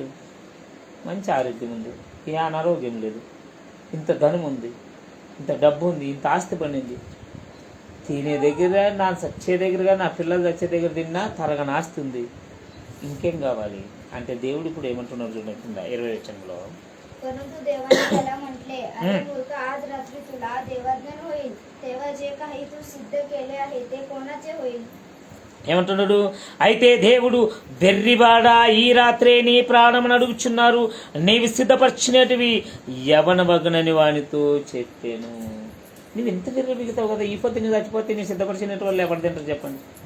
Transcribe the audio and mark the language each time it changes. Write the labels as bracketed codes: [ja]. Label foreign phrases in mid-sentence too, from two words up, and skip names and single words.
[te] మంచి ఆరోగ్యం ఉంది, ఏ అనారోగ్యం లేదు, ఇంత ధనం ఉంది, ఇంత డబ్బు ఉంది, ఇంత ఆస్తి పండింది. తినే దగ్గర, నా చచ్చే దగ్గరగా, నా పిల్లలు చచ్చే దగ్గర తిన్నా తరగని ఆస్తి ఉంది, ఇంకేం కావాలి అంటే దేవుడు ఇప్పుడు ఏమంటున్నారు చూడండి కింద 20వ వచనంలో. [mr] परंतु देवाने त्याला म्हटले, अरे मूर्ख, आज रात्री तुला देवाज्ञान होईल. तेव्हा जे काही तू सिद्ध केले आहे ते कोणाचे होईल? [te] ఏమంటున్నాడు? అయితే దేవుడు వెర్రివాడా, ఈ రాత్రే నీ ప్రాణమును అడుగుచున్నారు, నీవు సిద్ధపరిచినటివి యవనమగునని వానితో చెప్పాను. నువ్వు ఎంత వెర్రి మిగుతావు కదా, ఈ పొద్దు నువ్వు చచ్చిపోతే నీ సిద్ధపరిచినట్టు వాళ్ళు ఎవరు తింటారు చెప్పండి?